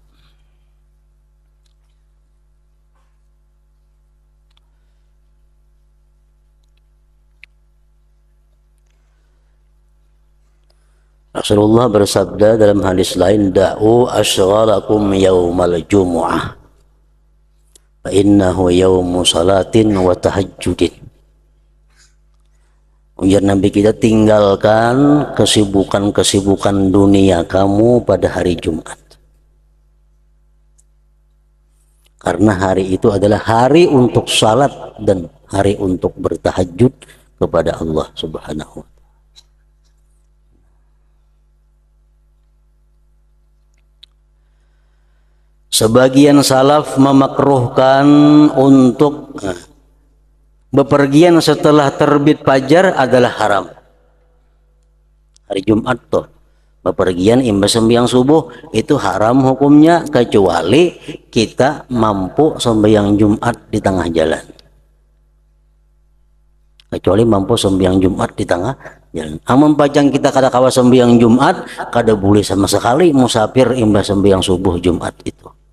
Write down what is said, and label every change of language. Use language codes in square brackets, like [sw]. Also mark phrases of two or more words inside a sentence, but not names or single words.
[id] Rasulullah bersabda dalam hadis lain, [ar] دعوا أشغالكم يوم الجمعة فإنه يوم صلاة وتهجد. [bjn] Ujar Nabi kita, tinggalkan kesibukan-kesibukan dunia kamu pada hari Jumat, karena hari itu adalah hari untuk salat dan hari untuk bertahajud kepada Allah [ar] سبحانه وتعالى. [id] Sebagian salaf memakruhkan untuk bepergian setelah terbit fajar adalah haram. [bjn] Hari Jumat tuh bepergian imbas sembahyang subuh itu haram hukumnya, kecuali kita mampu sembahyang Jumat di tengah jalan. kecuali mampu sembahyang Jumat di tengah jalan. Amun pajang kita kada kawa sembahyang Jumat, kada boleh sama sekali musafir imbah sembahyang subuh Jumat itu.